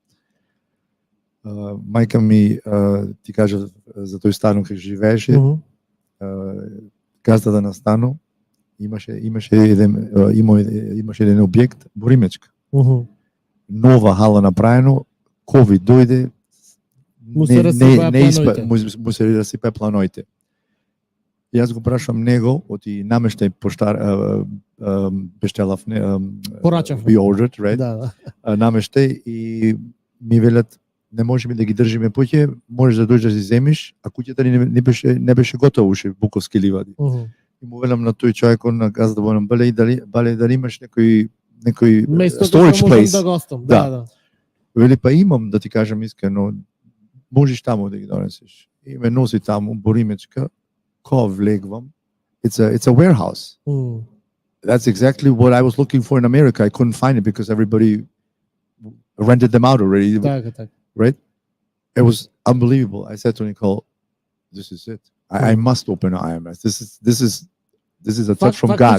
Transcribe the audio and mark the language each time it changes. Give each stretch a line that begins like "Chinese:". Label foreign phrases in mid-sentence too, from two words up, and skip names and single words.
Macedonian: Мајка ми ти кажа за тој стан кај живееше, газдата на стану имаше еден објект Боримечка. Нова хала направено, ковид дојде, му се расипе планоите. Јас го прашам него, оти намештај пештелав, порачав.
English: We ordered, right?
Macedonian: Намештај и ми велат, не можеме да ги држиме поќе, можеш да дојдеш да си земиш, а куќата не беше готова уште, буковски ливади. И му велам на тој човек, на газда вонам, бале дали имаш некој
English: storage place.
Macedonian: Да. Вели, па имам, да ти кажам искрено, можеш таму да ги донесеш. И ме носи таму, Боримечка, ко влегвам,
English: it's a warehouse. That's exactly what I was looking for in America. I couldn't find it because everybody rented them out already. Right? It was unbelievable. I said to Nicole, this is it. I must open an IMS. This is a touch from God.